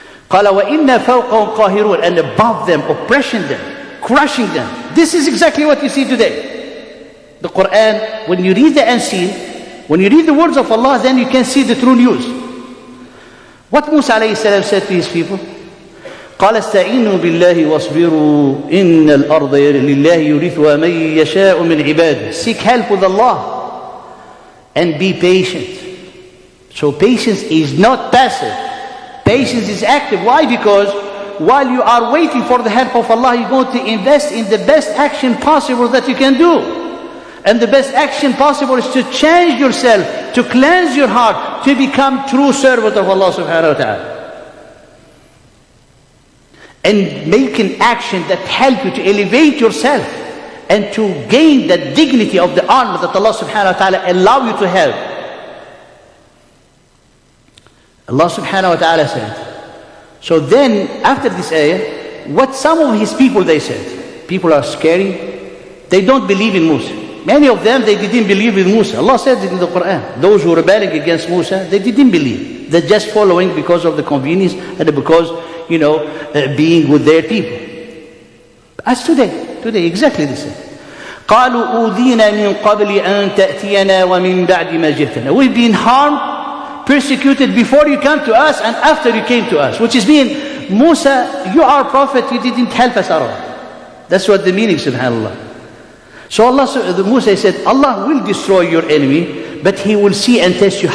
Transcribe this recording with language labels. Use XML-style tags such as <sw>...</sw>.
<ar>قَالَ وَإِنَّا فَوْقَهُمْ قَاهِرُونَ.</ar> <en>And above them, oppressing them, crushing them. This is exactly what you see today. The Quran, when you read the unseen, when you read the words of Allah, then you can see the true news. What Musa alayhi salam said to his people?</en> <ar>قال استعينوا بالله واصبروا إن الأرض لله يورثها من يشاء من عباده.</ar> <en>Seek help with Allah and be patient. So patience is not passive. Patience is active. Why? Because while you are waiting for the help of Allah, you're going to invest in the best action possible that you can do. And the best action possible is to change yourself, to cleanse your heart, to become true servant of Allah subhanahu wa ta'ala. And make an action that help you to elevate yourself and to gain the dignity of the honor that Allah subhanahu wa ta'ala allow you to have. Allah subhanahu wa ta'ala said. So then, after this ayah, what some of his people they said, people are scary, they don't believe in Musa. Many of them, they didn't believe in Musa. Allah said it in the Quran. Those who were rebelling against Musa, they didn't believe. They're just following because of the convenience and because, being with their people. As today, exactly the same.</en> <ar>قالوا أوذينا من قبل أن تأتينا ومن بعد ما جئتنا.</ar> <en>We've been harmed, persecuted before you come to us and after you came to us. Which is mean, Musa, you are a prophet, you didn't help us at all. That's what the meaning, subhanAllah. So Musa said, Allah will destroy your enemy, but He will see and test you.</en>